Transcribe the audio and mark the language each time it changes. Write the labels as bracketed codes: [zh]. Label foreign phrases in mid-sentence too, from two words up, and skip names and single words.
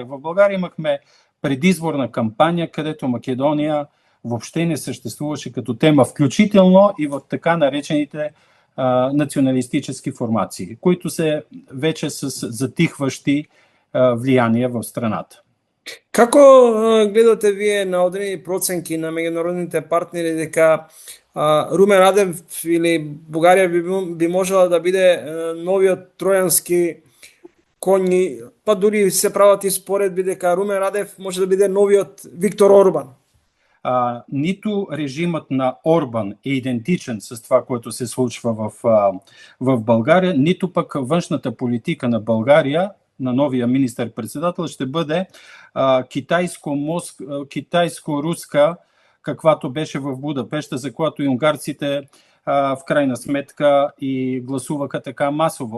[bg] В България имахме предизборна кампания, където Македония въобще не съществуваше като тема, включително и в така наречените националистически формации, които са вече с затихващи влияния в страната. [mk] Како гледате вие на одредени проценки на меѓународните партнери дека Румен Радев или Бугарија би можела да биде новиот тројански коњ, па дури се прават и споредби дека Румен Радев може да биде новиот Виктор Орбан? [bg] Нито режимът на Орбан е идентичен с това, което се случва в България, нито пък външната политика на България, на новия министър-председател, ще бъде китайско-руска, каквато беше в Будапеща, за която и унгарците в крайна сметка и гласуваха така масово.